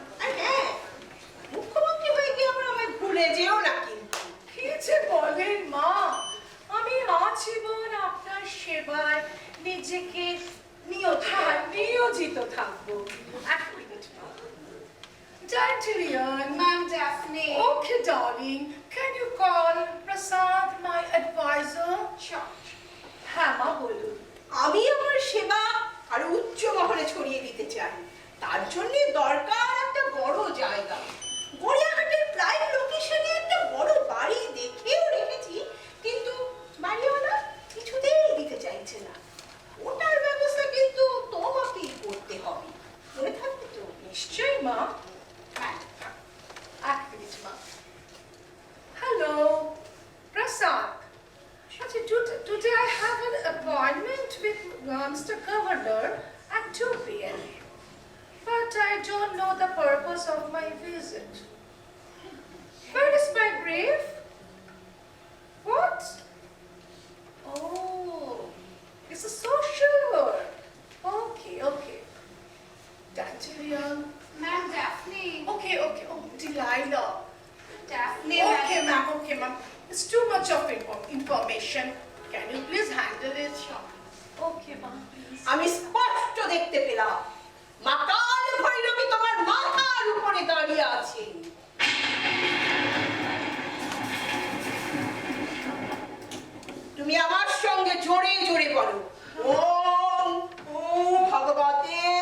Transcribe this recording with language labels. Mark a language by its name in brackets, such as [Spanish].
[Bangla] আর হ্যাঁ, মুখ্যমন্ত্রী হয়ে গিয়ে আবার আমায় ভুলে যেও না কিন্তু। কি যে বলেন মা, আমি আজীবন আপনার সেবায় নিজেকে নিয়োজিত থাকবো। এক মিনিট মা। Dandelion, [English] Ma'am Daphne. okay darling, can you call Prasad my advisor? Sure. [Bangla] হ্যাঁ মা বলুন। আমি আমার সেবা আর উচ্চ মহলে ছড়িয়ে দিতে চাই। তার জন্য দরকার একটা বড় জায়গা। গড়িয়াহাটের প্রাইম লোকেশনে একটা বড় বাড়ি দেখেও রেখেছি, কিন্তু বাড়িওয়ালা কিছুতেই দিতে চাইছে না। ওটার ব্যবস্থা কিন্তু তোমাকেই করতে হবে, মনে থাকবে তো? নিশ্চয়ই মা। হ্যাঁ। এক মিনিট মা। হ্যালো প্রসাদ, আচ্ছা [English] today I have an appointment with Mr. Governor at 2 p.m. But I don't know the purpose of my visit. Where is my brief? What? Oh, it's a social work. Okay. Dandelion. Ma'am Daphne. Okay. Oh, Delilah. Daphne Okay, ma'am. It's too much of information. Can you please handle it? Okay, ma'am, please. [Bangla] আমি স্পষ্ট দেখতে পেলাম মা কাল ভৈরবী তোমার মাথার উপরে দাঁড়িয়ে আছেন। তুমি আমার সঙ্গে জোরে জোরে বলো, ওম ভগবতে